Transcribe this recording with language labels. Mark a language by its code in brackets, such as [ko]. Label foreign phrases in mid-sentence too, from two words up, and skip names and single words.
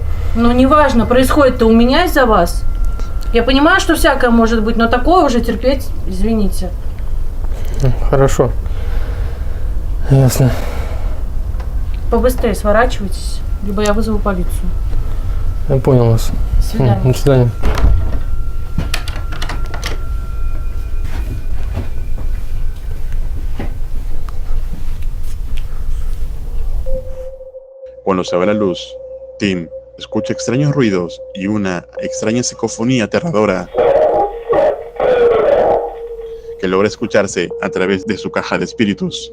[ru] Ну, неважно, происходит-то у меня из-за вас. Я понимаю, что всякое может быть, но такое уже терпеть, извините. Хорошо. Ясно. Побыстрее сворачивайтесь, либо я вызову полицию. Я понял вас. До свидания. До свидания. [es] Cuando se va la luz, Tim escucha extraños ruidos y una extraña psicofonía aterradora que logra escucharse a través de su caja de espíritus.